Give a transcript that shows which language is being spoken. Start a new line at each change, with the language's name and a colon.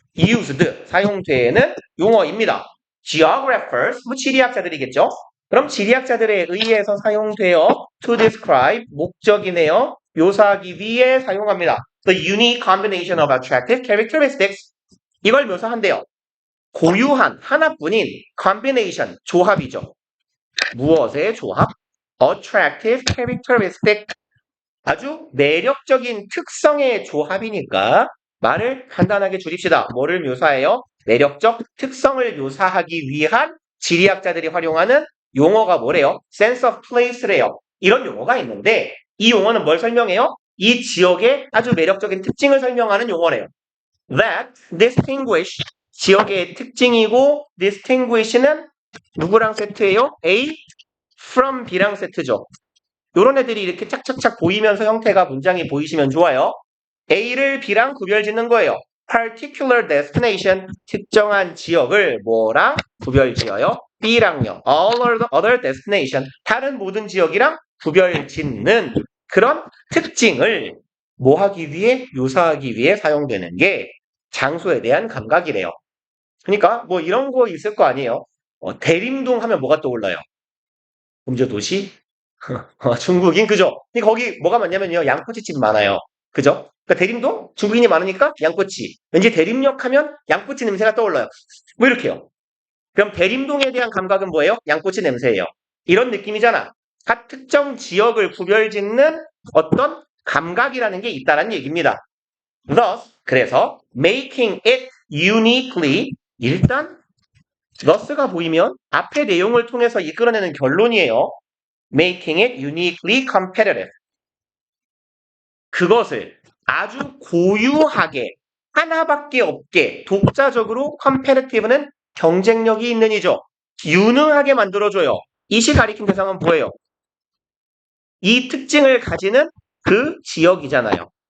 Korean: used 사용되는 용어입니다. geographers 뭐 지리학자들이겠죠. 그럼 지리학자들에 의해서 사용되어 to describe 목적이네요. 묘사하기 위해 사용합니다.
English: The unique combination of attractive characteristics 이걸 묘사한대요.
Korean: 고유한 하나뿐인 combination 조합이죠. 무엇의 조합? attractive characteristic 아주 매력적인 특성의 조합이니까 말을 간단하게 줄입시다. 뭐를 묘사해요? 매력적 특성을 묘사하기 위한 지리학자들이 활용하는 용어가 뭐래요?
English: sense of place래요.
Korean: 이런 용어가 있는데 이 용어는 뭘 설명해요? 이 지역의 아주 매력적인 특징을 설명하는 용어래요. That distinguish 지역의 특징이고 distinguish는 누구랑 세트예요?
English: A from B랑 세트죠.
Korean: 요런 애들이 이렇게 착착착 보이면서 형태가 문장이 보이시면 좋아요. A를 B랑 구별 짓는 거예요. particular destination 특정한 지역을 뭐랑 구별 지어요? B랑요. all other destination 다른 모든 지역이랑 구별 짓는 그런 특징을 뭐 하기 위해? 묘사하기 위해 사용되는 게 장소에 대한 감각이래요. 그러니까 뭐 이런 거 있을 거 아니에요. 대림동 하면 뭐가 떠올라요? 범죄도시? 중국인 그죠? 근데 거기 뭐가 많냐면요. 양꼬치집 많아요. 그죠? 그러니까 대림동 중국인이 많으니까 양꼬치. 왠지 대림역 하면 양꼬치 냄새가 떠올라요. 뭐 이렇게요. 그럼 대림동에 대한 감각은 뭐예요? 양꼬치 냄새예요. 이런 느낌이잖아. 각 특정 지역을 구별짓는 어떤 감각이라는 게 있다는 얘기입니다. Thus, 그래서 making it uniquely 일단 thus가 보이면 앞의 내용을 통해서 이끌어내는 결론이에요.
English: making it uniquely competitive.
Korean: 그것을 아주 고유하게 하나밖에 없게 독자적으로 competitive는 경쟁력이 있는 이죠. 유능하게 만들어줘요. 이시 가리킨 대상은 뭐예요? 이 특징을 가지는 그 지역이잖아요.